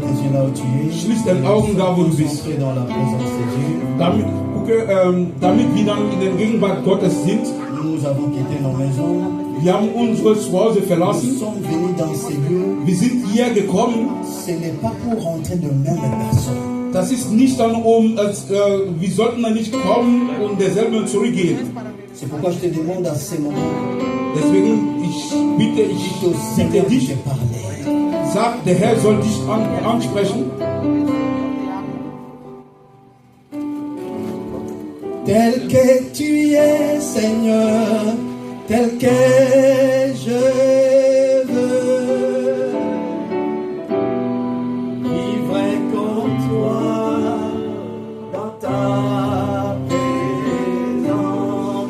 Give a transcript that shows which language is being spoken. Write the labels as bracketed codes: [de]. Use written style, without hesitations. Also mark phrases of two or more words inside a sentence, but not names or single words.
[fr] là où tu es. [de] Schließ deine Augen da, wo du bist. [fr] Entrer dans la présence de Dieu. [de] Damit wir dann in der Gegenwart Gottes sind. [fr] Nous avons quitté nos maisons. [de] Wir haben unsere Zuhause [fr] Nous [de] verlassen. [fr] sommes venus dans ces lieux. [de] Wir sind hier gekommen. [fr] Ce n'est pas pour rentrer de même personne. [de] Das ist nicht dann wir sollten dann nicht kommen und derselben zurückgehen. [fr] C'est pourquoi je te demande à ces moments. [de] Deswegen, ich bitte dich, [fr] de parler. [de] sag, der Herr soll dich ansprechen. [fr] Tel que tu es, Seigneur, tel que je veux vivre comme toi dans ta présence.